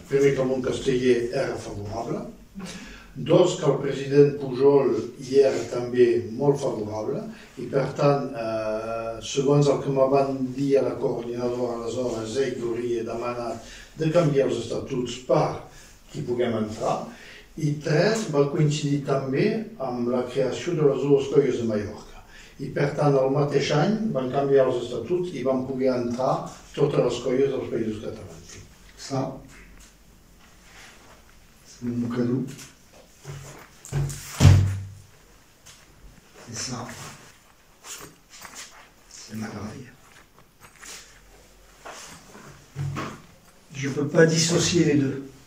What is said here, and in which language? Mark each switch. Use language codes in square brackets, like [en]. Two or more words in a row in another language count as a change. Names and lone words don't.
[ca] Primer, que el món casteller era favorable. Dos, que el president Pujol hi era també molt favorable i per tant, segons el que me van dir a la coordinadora aleshores, ell que hauria demanat de canviar els estatuts per qui puguem entrar. I tres, va coincidir també amb la creació de les dues colles de Mallorca. I per tant, el mateix any van canviar els estatuts i van poder entrar totes les colles dels Països Catalans. [fr] Ça, c'est mon cadeau. Et ça, c'est ma graille. Je ne peux pas dissocier les deux.